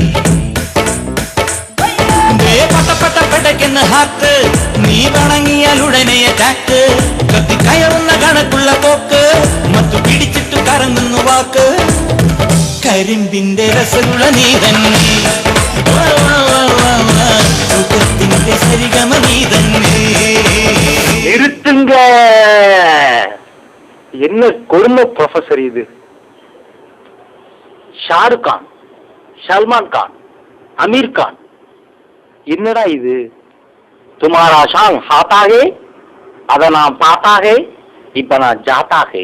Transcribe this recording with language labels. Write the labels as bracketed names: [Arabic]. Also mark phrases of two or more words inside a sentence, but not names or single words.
[Malayalam] പട്ടപ്പട്ട പെടക്കെന്ന ഹാത്ത് നീ വണങ്ങിയാൽ ഉടനെ അറ്റാക്ക്. കത്തി കയറുന്ന കണക്കുള്ള പോക്ക് മറ്റു പിടിച്ചിട്ടു കറങ്ങുന്നു വാക്ക്. കരിമ്പിന്റെ രസമുള്ള നീ തന്നെ സുഖത്തിന്റെ സരിഗമ നീ തന്നെ. [Tamil] நிறுத்துங்க. என்ன கொடுமை ப்ரொஃபசர் இது? ஷாருக் கான், சல்மான் கான், அமீர் கான், என்னடா இது? துமாரா ஷாங் ஹாத்தாகே, அத நான் பார்த்தாகே, இப்ப நான் ஜாத்தாகே.